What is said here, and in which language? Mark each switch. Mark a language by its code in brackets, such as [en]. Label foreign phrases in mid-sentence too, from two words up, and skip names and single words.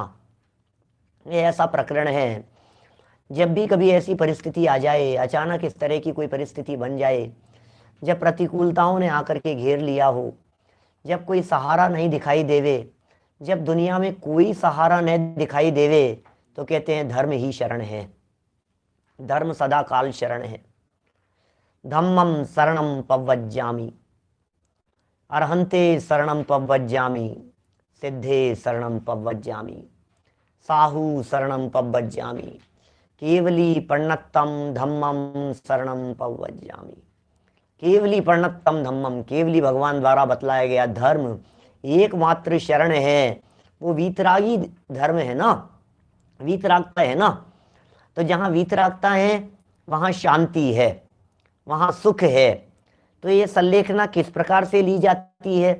[hi] ये ऐसा प्रकरण है, जब भी कभी ऐसी परिस्थिति आ जाए, अचानक इस तरह की कोई परिस्थिति बन जाए, जब प्रतिकूलताओं ने आकर के घेर लिया हो, जब कोई सहारा नहीं दिखाई देवे, जब दुनिया में कोई सहारा नहीं दिखाई देवे, तो कहते हैं धर्म ही शरण है। धर्म सदा काल शरण है। [pra] धम्मम शरणम पव्वज्जामि, अर्हन्ते शरणम पव्वज्जामि, सिद्धे शरणम पव्वज्जामि, साहु शरणम पव्वज्जामि, केवली पर्णत्तम धम्मम शरणम पव्वज्जामि। केवली पर्णत्तम धम्मम, [hi] केवली भगवान द्वारा बतलाया गया धर्म एकमात्र शरण है। वो वीतरागी धर्म है ना, वीतरागता है ना। तो जहाँ वीतरागता है वहाँ शांति है, वहाँ सुख है। तो ये संलेखना किस प्रकार से ली जाती है?